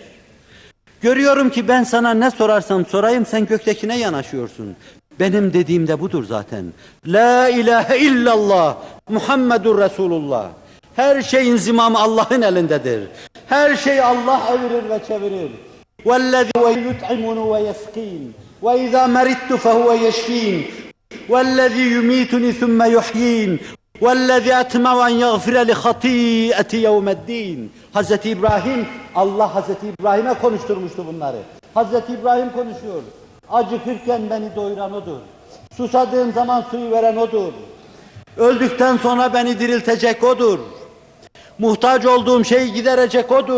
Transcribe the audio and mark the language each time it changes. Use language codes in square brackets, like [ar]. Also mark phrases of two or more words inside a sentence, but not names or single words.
[tr] Görüyorum ki ben sana ne sorarsam sorayım sen göktekine yanaşıyorsun. Benim dediğim de budur zaten. [ar] لا إله إلا الله محمد رسول الله. [tr] Her şeyin zimamı Allah'ın elindedir. Her şeyi Allah evirir ve çevirir. [ar] وَالَّذِي وَيُطْعِمُنُ وَيَسْقِينَ وَإِذَا مَرِضْتُ فَهُوَ يَشْفِينَ وَالَّذِي يُمِيتُنِي ثُمَّ يُحْيِينَ وَالَّذِي أَطْمَعُ أَنْ يَغْفِرَ لِخَطِيئَةِ يَوْمَ الدِّينِ. [tr] Hazreti İbrahim, Allah Hazreti İbrahim'e konuşturmuştu bunları. Hazreti İbrahim konuşuyor. Acıkırken beni doyuran odur. Susadığım zaman suyu veren odur. Öldükten sonra beni diriltecek odur. Muhtaç olduğum şeyi giderecek odur.